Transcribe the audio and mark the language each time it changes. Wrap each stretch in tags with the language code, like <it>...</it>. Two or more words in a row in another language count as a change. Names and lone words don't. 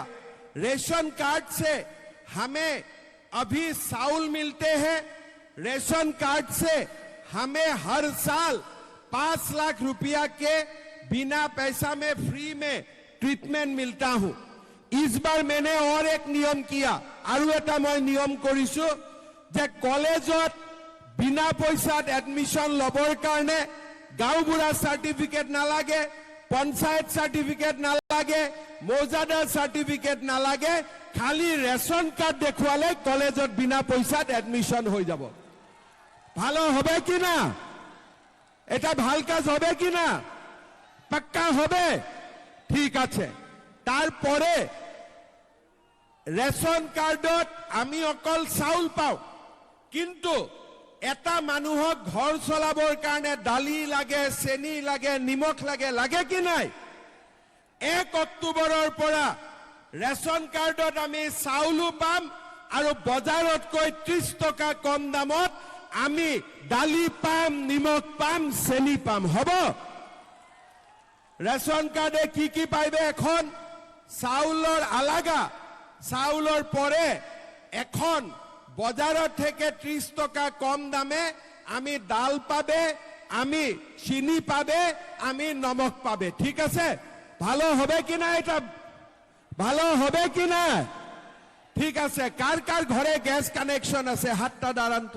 <en>ration card</en> <hi>से हमें अभी चावल मिलते हैं।</hi> <en>ration card</en> <hi>से हमें हर साल 5 लाख रुपया के बिना पैसा में फ्री में ट्रीटमेंट मिलता हूं। इस बार मैंने और एक नियम किया,</hi> <as>আৰু এটা মই নিয়ম কৰিছো যে কলেজত বিনা পইচাত এডমিচন লবৰ কাৰণে গাঁওবুঢ়া চাৰ্টিফিকেট নালাগে, পঞ্চায়ত চাৰ্টিফিকেট নালাগে, মৌজাদাৰ চাৰ্টিফিকেট নালাগে, খালী ৰেচন কাৰ্ড দেখুৱালে কলেজত বিনা পইচাত এডমিচন হৈ যাব।</as> <bn>ভালো হবে কি না? এটা ভাল কাজ হবে কি না? পাক্কা হবে? ঠিক আছে।</bn> <as>তারপরে</as> <en>ration card-ত</en> <as>আমি অকল চাউল পাও, কিন্তু এটা মানুহক ঘর চলাবৰ কাৰণে দালি লাগে, চেনি লাগে, নিমখ লাগে কি নাই? 1 অক্টোবৰৰ পৰা</as> <en>ration card-ত</en> <as>আমি চাউলো পাম আৰু বজাৰতকৈ 30 টকা কম দামত আমি দালি পাম, নিমখ পাম, চেনি পাম।</as> <bn>হব?</bn> <en>ration card-এ</en> <bn>কি পাইবে? এখন চাউলৰ আলাগা, চাউলৰ পরে এখন বজাৰত থেকে 30 টকা কম দামে আমি ডাল পাবে, আমি চিনি পাবে, আমি নমক পাবে। ঠিক আছে? ভালো হবে কি না? এটা ভালো হবে কি না? ঠিক আছে। কার কার ঘরে</bn> <en>gas connection</en> <bn>আছে? হাতটা দাঁড়ান তো।</bn>